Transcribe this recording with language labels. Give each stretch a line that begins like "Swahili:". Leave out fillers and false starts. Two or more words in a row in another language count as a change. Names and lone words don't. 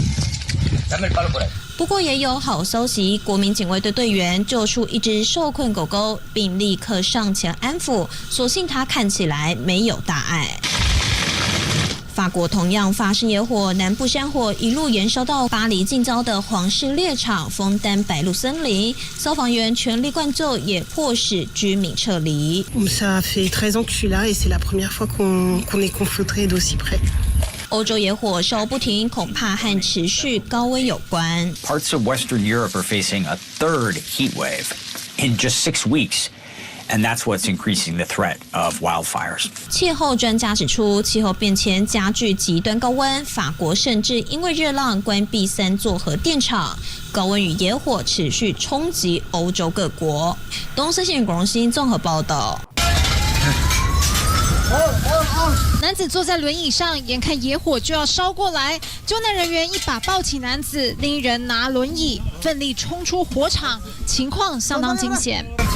Chinese: 不过也有好消息，国民警卫队队员救出一只受困狗狗，并立刻上前安抚，所幸它看起来没有大碍。法国同样发生野火，南部山火一路延烧到巴黎近郊的皇室猎场枫丹白露森林，消防员全力灌救，也迫使居民撤离。
French: Ça fait 13 ans que je suis là et c'est la première fois qu'on est confronté d'aussi près.
Chinese: 欧洲野火烧不停，恐怕和持续高温有关。
English: Parts of Western Europe are facing a third heat wave in just 6 weeks. And that's what's increasing the threat of wildfires.
Chinese: 气候专家指出，气候变迁加剧极端高温，法国甚至因为热浪关闭3座核电厂。高温与野火持续冲击欧洲各国。东森新闻广西综合报道。男子坐在轮椅上，眼看野火就要烧过来，救难人员一把抱起男子，另一人拿轮椅奋力冲出火场，情况相当惊险。